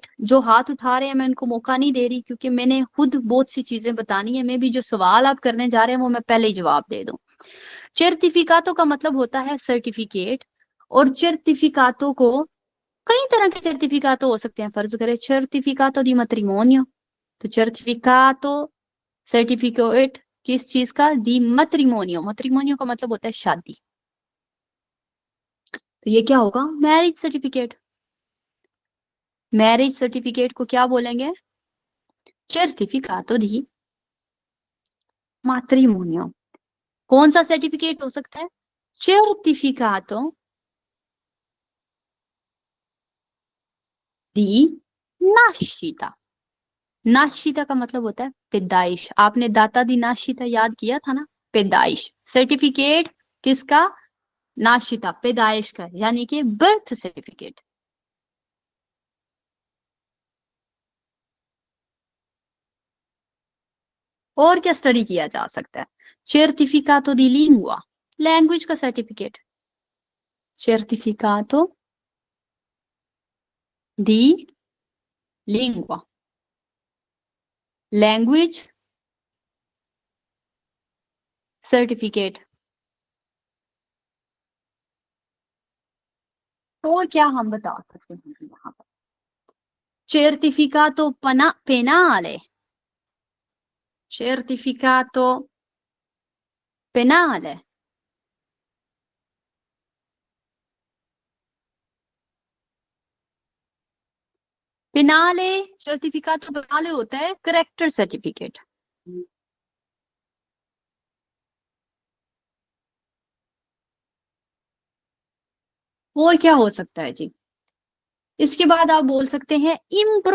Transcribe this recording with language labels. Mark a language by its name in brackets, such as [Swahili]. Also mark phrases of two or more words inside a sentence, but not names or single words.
[Hindi] जो हाथ उठा रहे हैं मैं उनको मौका नहीं दे रही, क्योंकि मैंने खुद बहुत सी चीजें बतानी है। मैं भी जो सवाल आप करने जा रहे हैं वो मैं पहले ही जवाब दे दूं। certificato का मतलब होता है सर्टिफिकेट, और certificato को कई तरह के certificato हो सकते हैं। फर्ज करें [Italian] certificato di matrimonio, [Hindi] तो certificato सर्टिफिकेट किस चीज का, [Italian] di matrimonio. [Hindi] मैट्रिमोनियो का मतलब होता है शादी, तो ये क्या होगा, [English] marriage certificate. marriage certificate [Hindi] को क्या बोलेंगे, [Italian] certificato di matrimonio। [Hindi] कौन सा सर्टिफिकेट हो सकता है, [Italian] certificato di nascita। [Hindi] नाशिता का मतलब होता है पैदाइश। आपने [Italian] data di nascita [Hindi] याद किया था ना, पैदाइश। सर्टिफिकेट किसका, नाशिता पैदाइश का, यानी कि [English] birth certificate. [Hindi] और क्या स्टडी किया जा सकता है, [Italian] certificato di lingua, [Hindi] लैंग्वेज का सर्टिफिकेट। [Italian] certificato di lingua, [English] language certificate. [Hindi] और क्या हम बता सकते हैं यहाँ पर, [Italian] certificato penale, certificato penale, पेनाले। certificato penale [Hindi] होता है [English] character certificate. [Hindi] और क्या हो सकता है जी, इसके बाद आप बोल सकते हैं इम्प्रोंते।